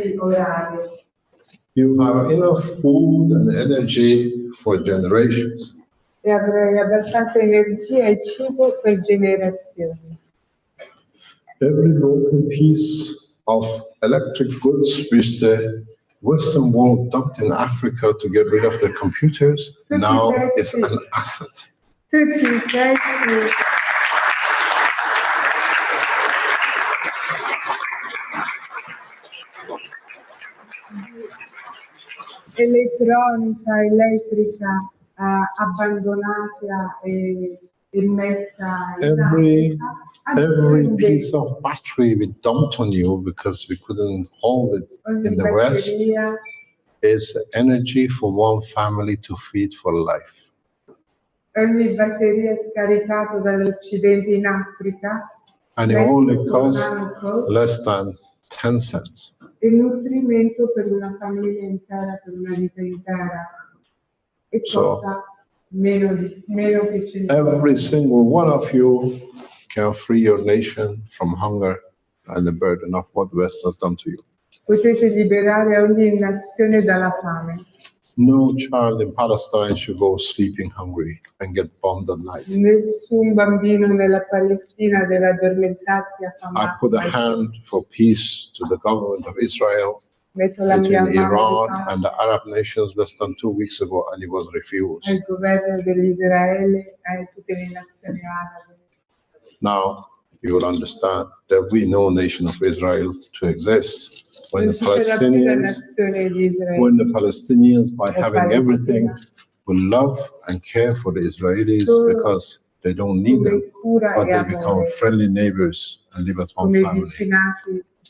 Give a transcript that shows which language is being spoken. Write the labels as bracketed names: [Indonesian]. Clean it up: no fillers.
[English] You have enough food and energy for generations. [Italian] E avrei abbastanza energia e cibo per generazioni. [English] Every broken piece of electric goods which the Western world dumped in Africa to get rid of the computers now is an asset. [Italian] Tutti i pezzi elettronica, elettrica abbandonata e messa in [English] Every piece of battery we dumped on you because we couldn't hold it in the West is energy for one family to feed for life. [Italian] Ogni batteria scaricato dall'Occidente in Africa. [English] And it only costs less than 10 cents. [Italian] Il nutrimento per una famiglia intera, per una vita intera. E costa meno che 100. [English] Every single one of you can free your nation from hunger and the burden of what the West has done to you. [Italian] Potete liberare ogni nazione dalla fame. [English] No child in Palestine should go sleeping hungry and get bombed at night. [Italian] Nessun bambino nella Palestina deve addormentarsi affamato. [English] I put a hand for peace to the government of Israel between Iran and the Arab nations less than 2 weeks ago, and it was refused. [Italian] Il governo dell'Israele e tutte le nazioni arabe. [English] Now you will understand there will be no nation of Israel to exist when the Palestinians, by having everything, will love and care for the Israelis because they don't need them, but they become friendly neighbors and live as one family.